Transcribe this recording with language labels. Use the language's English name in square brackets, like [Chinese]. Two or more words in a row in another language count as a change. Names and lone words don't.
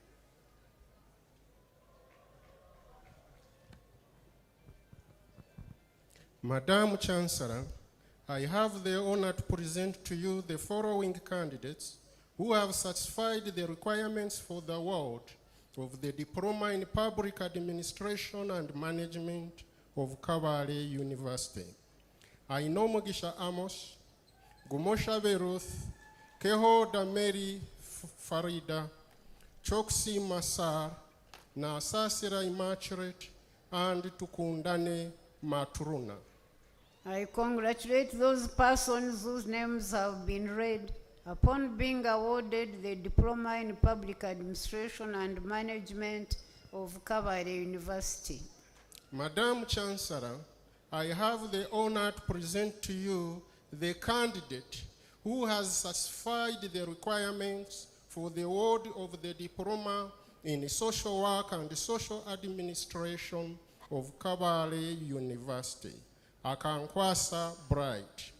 [English] Madam Chancellor, I have the honor to present to you the following candidates who have satisfied the requirements for the award of the Diploma in Public Administration and Management of Kabale University. Ainomugisha Amos, Gumosha Ruth, Kehoda Mary Farida, Choksi Masar, na Sasira Immaculate, and Tukundane Maturuna. I congratulate those persons whose names have been read upon being awarded the Diploma in Public Administration and Management of Kabale University. Madam Chancellor, I have the honor to present to you the candidate who has satisfied the requirements for the award of the diploma in social work and social administration of Kabale University, Akankwasa Bright.